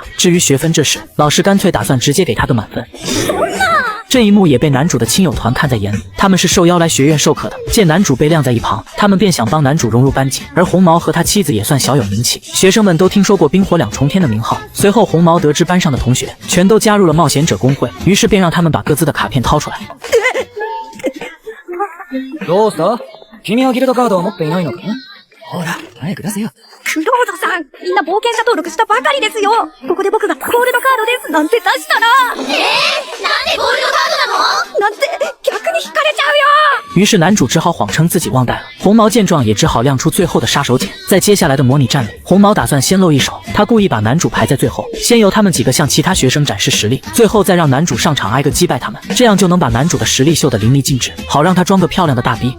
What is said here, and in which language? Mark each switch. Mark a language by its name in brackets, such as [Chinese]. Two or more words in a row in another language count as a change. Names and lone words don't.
[Chinese] 至于学分这事，老师干脆打算直接给他个满分。这一幕也被男主的亲友团看在眼里，他们是受邀来学院授课的，见男主被晾在一旁，他们便想帮男主融入班级。而红毛和他妻子也算小有名气，学生们都听说过冰火2重天的名号。随后红毛得知班上的同学全都加入了冒险者工会，于是便让他们把各自的卡片掏出来。 [Japanese] どうした？君はギルドカードを持っていないのか？ほら、早く出せよ。クロードさん、みんな冒険者登録したばかりですよ。ここで僕がゴールドカードですなんて出したら。なんでゴールドカードなの？なんて逆に引かれちゃうよ。 [Chinese] 于是男主只好谎称自己忘带了。红毛见状也只好亮出最后的杀手锏。在接下来的模拟战里，红毛打算先露一手，他故意把男主排在最后，先由他们几个向其他学生展示实力，最后再让男主上场挨个击败他们，这样就能把男主的实力秀得淋漓尽致，好让他装个漂亮的大逼。